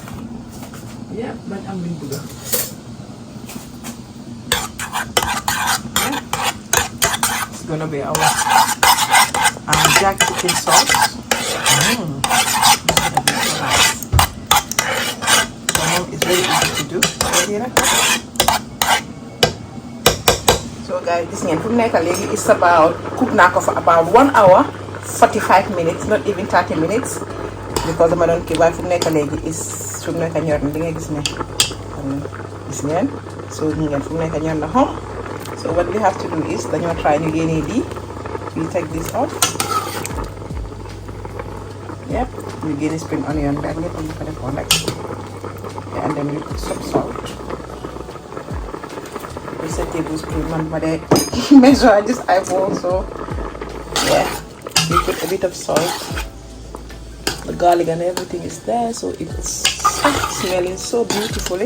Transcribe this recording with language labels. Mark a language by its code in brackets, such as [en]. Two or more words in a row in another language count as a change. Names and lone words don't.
[en] Yeah, but I'm in bigger. Yeah. It's gonna be our jack chicken sauce. It's very easy to do. So guys, this [wo] ngeen fu mu nekk léegi [en] is about [wo] cook naa ko [en] for about 1 hour 45 minutes, not even 30 minutes, because [wo] dama doon kii waaye fu mu nekk léegi is fu mu nekk ñor na di nga gis ne gis ngeen. So ñu ngeen fu mu nekk ñor na home. [en] So what we have to do is [wo] dañoo try ñu génnee lii. [en] We take this out. Yep, [wo] ñu génne [en] spring onion [wo] bi ak lépp ñu ko defoon rek. [en] And then we put some salt. It's a tablespoon, but I measure this eyeball, so yeah. We put a bit of salt. The garlic and everything is there, so it's smelling so beautifully.